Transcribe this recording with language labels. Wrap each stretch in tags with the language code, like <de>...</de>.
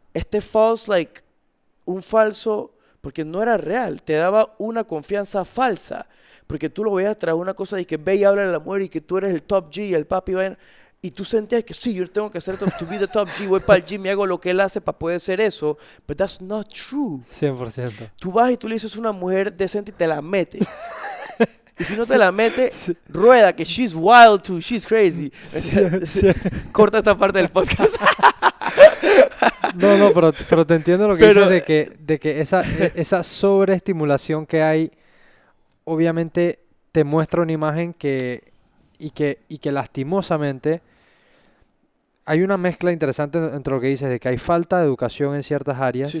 <es>Este false, like, un falso, porque no era real, te daba una confianza falsa, porque tú lo veías tras una cosa de que ve y habla a la mujer y que tú eres el top G, el papi, vaina. Y tú sentías que sí, yo tengo que hacer esto, to be the top G, voy para el gym y hago lo que él hace para poder ser eso.</es> <en>But that's not true.</en> <es>100%. Tú vas y tú le dices a una mujer decente y te la mete. Y si no te la mete, Sí. rueda, que she's wild too, she's crazy. Sí, sí. Corta esta parte del podcast. No, pero te entiendo lo que Pero- dices de que esa sobreestimulación que hay, obviamente te muestra una imagen y que lastimosamente hay una mezcla interesante entre lo que dices de que hay falta de educación en ciertas áreas</es>